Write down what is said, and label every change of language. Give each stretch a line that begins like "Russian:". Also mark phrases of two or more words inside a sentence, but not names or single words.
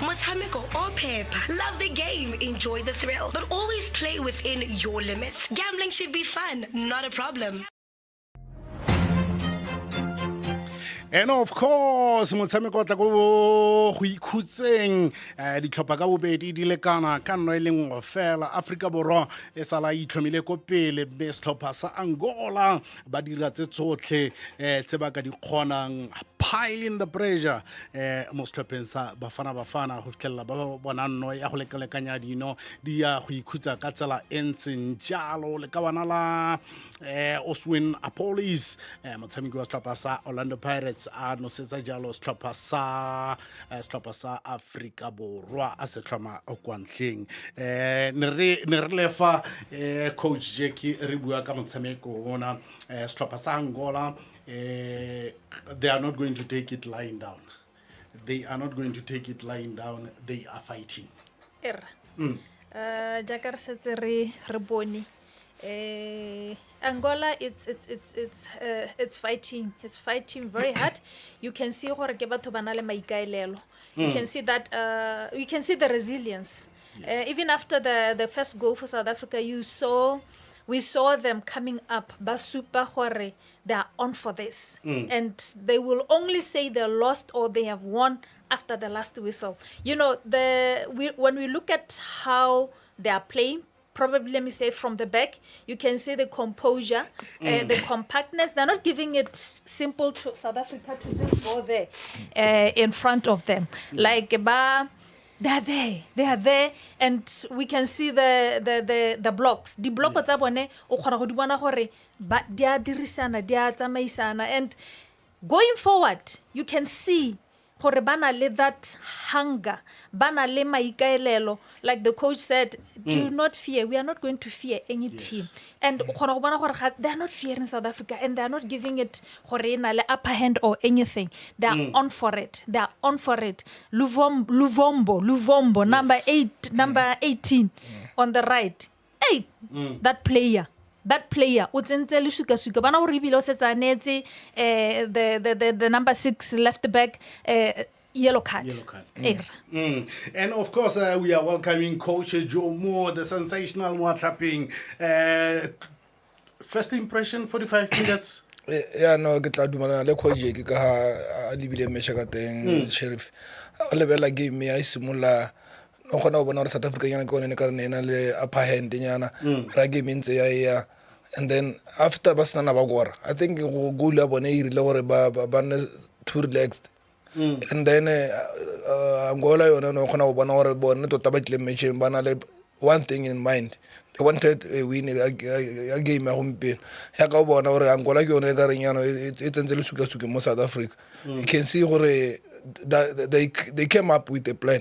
Tswana: motshameko o phepa.
English: Love the game, enjoy the thrill, but always play within your limits. Gambling should be fun, not a problem. And of course,
Tswana: motshameko tla go ikhutseng ditlhopha ka bobedi di lekana ka nno e le nngwe fela. Afrika Borwa e sala itlhomile ko pele mme setlhopha sa Angola ba dira tse tsotlhe tse ba ka di kgonang,
English: piling the
Tswana: pressure mo setlhopheng sa Bafana go fitlhelela ba bona nno ya go lekalekanya dino di ya go ikhutsa ka tsela e ntseng jalo le ka bana la Oswin Apolis motshameki wa setlhopha sa Orlando Pirates a nosetsa jalo setlhopha sa Afrika Borwa a se tlhoma kwa ntleng ne re lefa coach Jackie re bua ka motshameko ona setlhopha sa Angola
English: they are not going to take it lying down. They are not going to take it lying down. They are fighting. Jakar setse re bone Angola it's fighting. It's fighting very hard. You can see
Tswana: gore ke batho bana le maikaelelo.
English: You can see that you can see the resilience. Yes. Even after the first goal for South Africa, we saw them coming up.
Southern Sotho: Basupa hore,
English: they are on for this. And they will only say they lost or they have won after the last whistle. You know, when we look at how they are playing, probably let me say from the back, you can see the composure, the compactness. They're not giving it simple to South Africa to just go there in front of them. Like they are there, and we can see the blocks. The blocks
Tswana: tsa bone o khona go di bona gore ba dia dirisana dia tsamaisana,
English: and going forward you can see
Tswana: gore bana le
English: that hunger,
Tswana: bana le maikaelelo.
English: Like the coach said, do not fear. We are not going to fear any team. And they are not fearing South Africa, and they are not giving it le upper hand or anything. They are on for it. They are on for it. Luvombo, number 18 on the right. Hey, that player.
Tswana: O tsentse le suka bana o ribile o setsanetse
English: the number 6 left back yellow card. And of course we are welcoming coach Jomo, the sensational Moatlhaping. First impression 45 minutes. Yeah, no,
Tswana: ke tla dumana le coach ke ka ha a libile mesha ka teng Sheriff a lebela game ya simula no gona bona re South Africa yana ka one ka rena ena le
English: upper hand
Tswana: nyana ra game ntse ya
English: and then after
Tswana: basana ba gora
English: I think
Tswana: go goal ya bone e rile gore ba ne
English: too relaxed and then
Tswana: Angola yona no gona go bona gore bone tota ba tle match bana le
English: one thing in mind. They wanted a win
Tswana: a game ya gompieno ya ka bona gore Angola ke yone ka renyano e tsentse le suka mo South Africa.
English: You can see gore they came up with a plan.